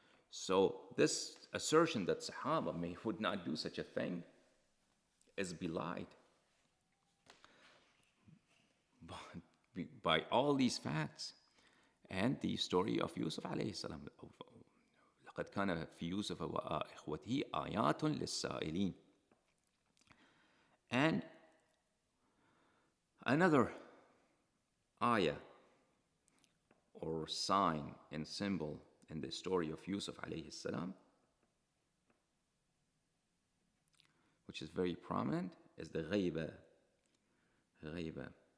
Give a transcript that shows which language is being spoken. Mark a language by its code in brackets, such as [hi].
[en] So this assertion that Sahaba would not do such a thing is belied by all these facts and the story of Yusuf alayhi salam. [ar] لقد كان في يوسف وإخوته آيات للسائلين. [en] And another ayah or sign and symbol in the story of Yusuf alayhi salam, which is very prominent, is the ghaiba. Al-ghaiba.